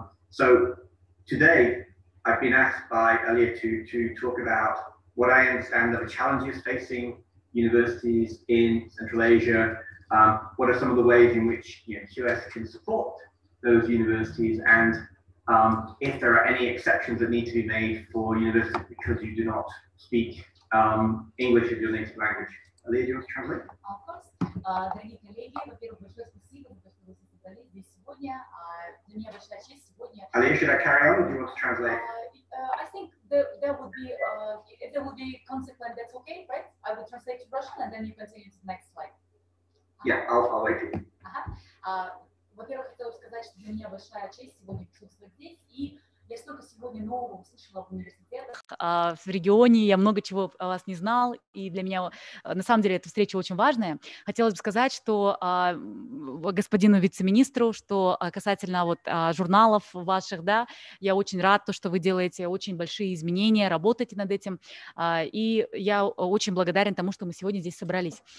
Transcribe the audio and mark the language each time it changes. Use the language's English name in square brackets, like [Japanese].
[English] So today, I've been asked by Alia to talk about what I understand are the challenges facing universities in Central Asia. What are some of the ways in which QS can support those universities, and if there are any exceptions that need to be made for universities because you do not speak English as your native language. Alia, do you want to translate? Of course. [Russian] Дорогие коллеги, во-первых, большое спасибо за то, что вы собрались здесь сегодня. Для меня большая честь сегодня. [English] Alia, should I carry on or do you want to translate? I think that would be, if there would be consequent, that's okay, right? I will translate to Russian and then you continue to the next slide. Yeah, I'll wait for you. [Russian] Во-первых, хотела бы сказать, что для меня большая честь сегодня присутствовать здесь, и я столько сегодня нового услышала в университетах. В регионе я много чего о вас не знал, и для меня, на самом деле, эта встреча очень важная. Хотелось бы сказать, что господину вице-министру, что касательно вот журналов ваших, да, я очень рад, то, что вы делаете очень большие изменения, работаете над этим, и я очень благодарен тому, что мы сегодня здесь собрались.